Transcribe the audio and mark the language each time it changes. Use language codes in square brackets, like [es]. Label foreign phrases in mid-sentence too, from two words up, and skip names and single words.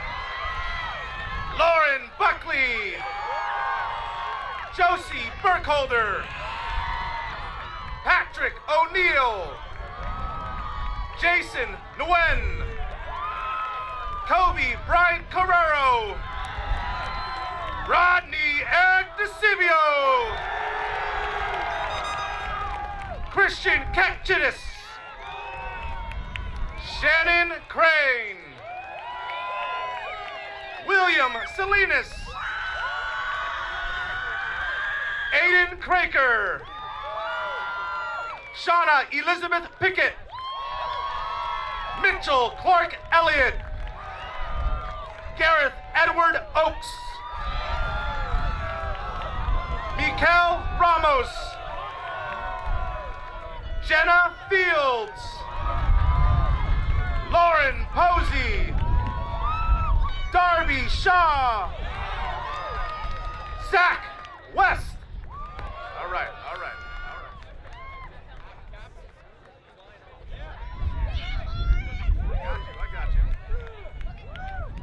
[en] Lauren Buckley. Josie Burkholder. Patrick O'Neill. Jason Nguyen. Kobe Bryant Carrero. Rodney Agdesivio. Christian Katchinis. Shannon Crane. William Salinas. Aiden Craker. Shauna Elizabeth Pickett. Mitchell Clark Elliott. Gareth Edward Oakes. Mikel Ramos. Jenna Fields. Lauren Posey. Darby Shaw. Zach West. All right. I got you.